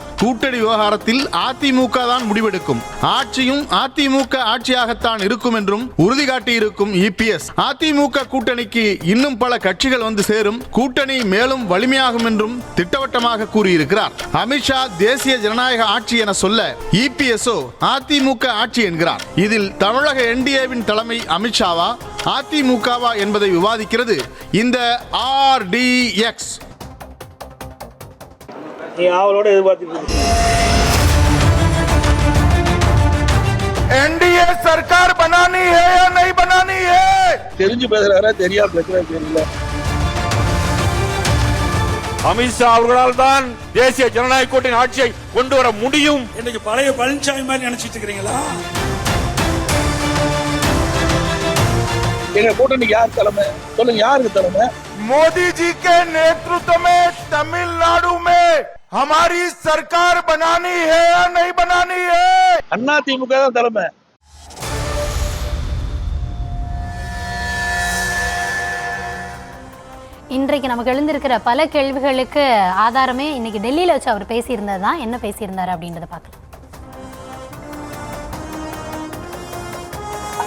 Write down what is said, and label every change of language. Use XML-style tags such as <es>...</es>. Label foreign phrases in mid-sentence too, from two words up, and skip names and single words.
<ta>கூட்டணி விவகாரத்தில் அதிமுக தான் முடிவெடுக்கும், ஆட்சியும் அதிமுக ஆட்சியாகத்தான் இருக்கும் என்றும் உறுதி காட்டியிருக்கும் EPS அதிமுக கூட்டணிக்கு இன்னும் பல கட்சிகள் வந்து சேரும், கூட்டணி மேலும் வலிமையாகும் என்றும் திட்டவட்டமாக கூறியிருக்கிறார். அமித்ஷா தேசிய ஜனநாயக ஆட்சி என சொல்ல EPSஓ அதிமுக ஆட்சி என்கிறார். இதில் தமிழக NDAவின் தலைமை அமித்ஷாவா அதிமுகவா என்பதை விவாதிக்கிறது இந்த RDX.</ta> <hi>एनडीए सरकार बनानी है या नहीं बनानी है?</hi> <ta>தெரிஞ்சு பேசுறாரா தெரியாம பேசுறாரா தெரியல. அமித்ஷா அவர்களால் தான் தேசிய ஜனநாயக கூட்டணி ஆட்சியை கொண்டு வர முடியும். இன்னைக்கு பழைய பழனிசாமி மாதிரி நினைச்சிட்டு இருக்கிறீங்களா? எங்க கூட்டணிக்கு யார் தலைமை சொல்லுங்க, யாருக்கு தலைமை?</ta> <hi>मोदी जी के नेतृत्व में तमिलनाडु में हमारी सरकार बनानी है या नहीं बनानी है?</hi> <ta>अन्ना திமுக தான் தலைமை. இன்றைக்கு நமக்கு எழுந்திருக்கிற பல கேள்விகளுக்கு ஆதாரமே இன்னைக்கு டெல்லியில் வச்சு அவர் பேசியிருந்தது தான். என்ன பேசியிருந்தாரு அப்படின்றத பார்க்கலாம்.</ta>